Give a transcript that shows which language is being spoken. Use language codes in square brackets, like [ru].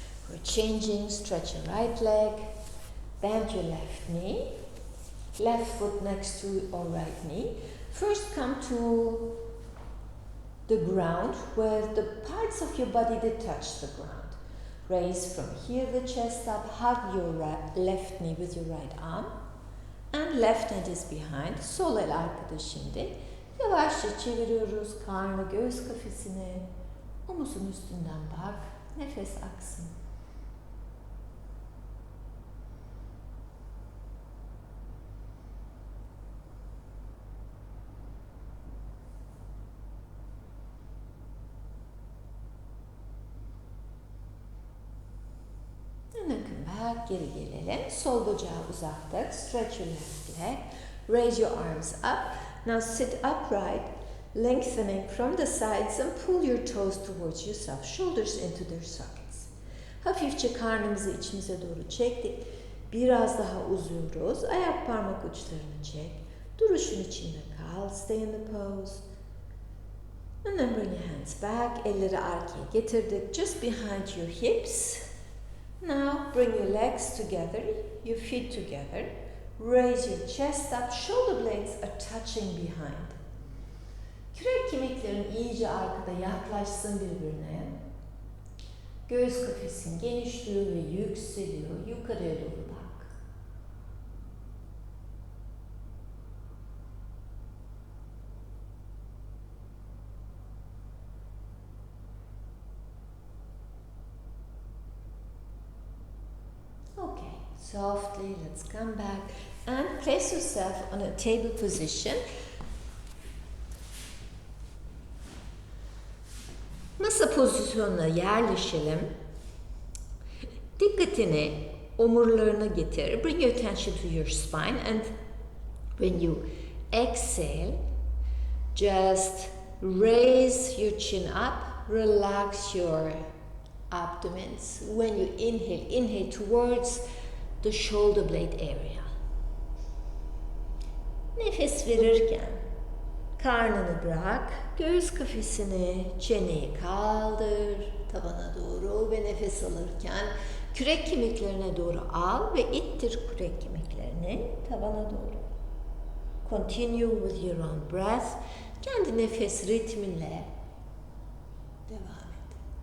[en] We're changing, stretch your right leg, bend your left knee, left foot next to your right knee. First come to the ground where the parts of your body that touch the ground. Raise from here the chest up, hug your left knee with your right arm. And left hand is behind. [tr] Sol el arkada şimdi. Yavaşça çeviriyoruz karnı göğüs kafesini. Omuzun üstünden bak. Nefes aksın. [en] And then come back. [tr] Geri gelelim. Sol bacağı uzattık. [en] Stretch your left leg. Raise your arms up. Now sit upright, lengthening from the sides and pull your toes towards yourself. Shoulders into their sockets. [tr] Hafifçe karnımızı içimize doğru çektik. Biraz daha uzuyoruz. Ayak parmak uçlarını çek. Duruşun içinde kal. [en] Stay in the pose. And then bring your hands back. [tr] Elleri arkaya getirdik. [en] Just behind your hips. Now bring your legs together. Your feet together. Raise your chest up. Shoulder blades are touching behind. [tr] Kürek kemiklerin iyice arkada yaklaşsın birbirine. Göğüs kafesin genişliyor ve yükseliyor. Yukarıya doğru bak. [en] Okay, softly, let's come back and place yourself on a table position. [tr] Masa pozisyonuna yerleşelim. Dikkatini omurlarına getir. [en] Bring your attention to your spine and when you exhale, just raise your chin up, relax your abdomens. When you inhale, inhale towards the shoulder blade area. [tr] Nefes verirken karnını bırak, göğüs kafesini, çeneyi kaldır tavana doğru ve nefes alırken kürek kemiklerine doğru al ve ittir kürek kemiklerini tavana doğru. [en] Continue with your own breath. [tr] Kendi nefes ritminle devam et.